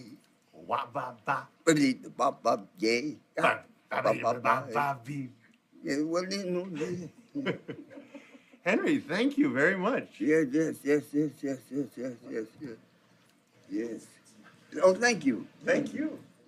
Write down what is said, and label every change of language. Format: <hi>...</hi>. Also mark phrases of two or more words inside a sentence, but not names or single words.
<en>Wa ba ba. Ba ba yay. Ba ba ba ba. Yeah, well, you know. Henry, thank you very much. Yes. Yes. Oh, thank you. Thank you.</en>